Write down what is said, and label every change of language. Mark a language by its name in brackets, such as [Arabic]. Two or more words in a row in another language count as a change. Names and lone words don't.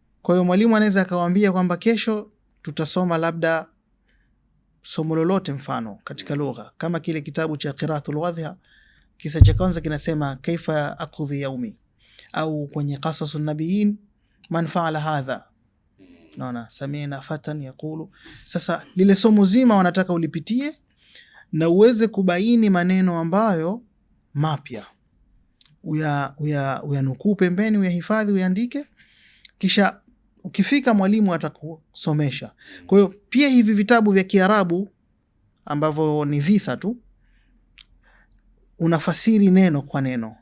[Swahili] Kwa hiyo mwalimu anaweza akawaambia kwamba kesho tutasoma labda somo lolote, mfano katika lugha, kama kile kitabu cha Qiraatul Wadhiha, kisa cha kwanza kinasema [Arabic] كيف أقضي يومي, [Swahili] au kwenye Qasasun Nabiyin [Arabic] من فعل هذا, [Swahili] naona [Arabic] سمعنا فتى يقول. [Swahili] Sasa lile somo zima wanataka ulipitie na uweze kubaini maneno ambayo mapya, uyanukuu pembeni, uyahifadhi, uyaandike, kisha ukifika mwalimu atakusomesha. Kwa hiyo pia hivi vitabu vya Kiarabu ambavyo ni visa tu, unafasiri neno kwa neno.